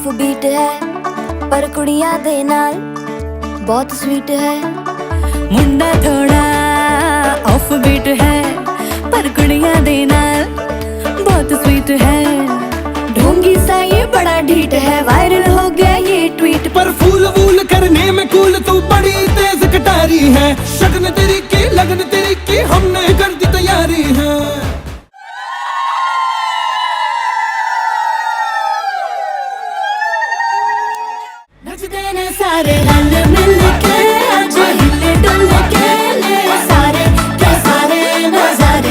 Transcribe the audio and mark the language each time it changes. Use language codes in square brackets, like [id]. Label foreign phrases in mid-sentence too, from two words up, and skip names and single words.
[pa] ਬੀਟ ਹੈ ਪਰ ਕੁੜੀਆਂ ਦੇ ਨਾਲ ਬਹੁਤ ਸਵੀਟ ਹੈ। ਮੁੰਡਾ ਥੋੜਾ [en] off beat [pa] ਹੈ ਪਰ ਕੁੜੀਆਂ ਦੇ ਨਾਲ [hi] बहुत स्वीट है। ढोंगी सा ये बड़ा ढीठ है, वायरल हो गया ये ट्वीट पर फूल वूल करने में कूल तू बड़ी तेज कटारी है। शगन तेरी की लगन तेरी की हमने कर दी तैयारी है। [pa] ਨੱਚਦੇ ਨੇ ਸਾਰੇ ਰਲ ਮਿਲ ਕੇ, [hi] आज हिले डुल के ले सारे के सारे नजारे।